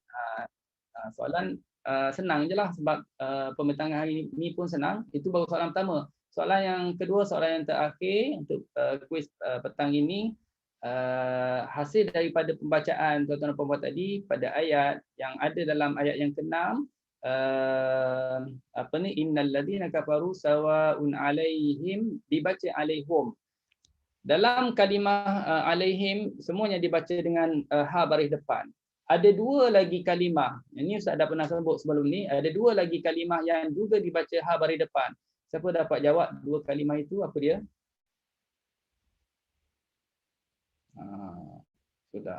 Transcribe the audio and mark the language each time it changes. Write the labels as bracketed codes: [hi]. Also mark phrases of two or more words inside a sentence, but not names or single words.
[ms] Soalan senang je lah sebab pembentangan hari ini pun senang. Itu baru soalan pertama. Soalan yang kedua, soalan yang terakhir untuk kuis petang ini, hasil daripada pembacaan tuan-tuan dan puan-puan tadi pada ayat yang ada dalam ayat yang ke-6, [ar] إن الذين كفروا سواء عليهم, dibaca alaihum. [ms] Dalam kalimah alaihim semuanya dibaca dengan ha baris depan. Ada dua lagi kalimah. Ini Ustaz dah pernah sebut sebelum ni, ada dua lagi kalimah yang juga dibaca ha baris depan. Siapa dapat jawab dua kalimah itu apa dia? Sudah.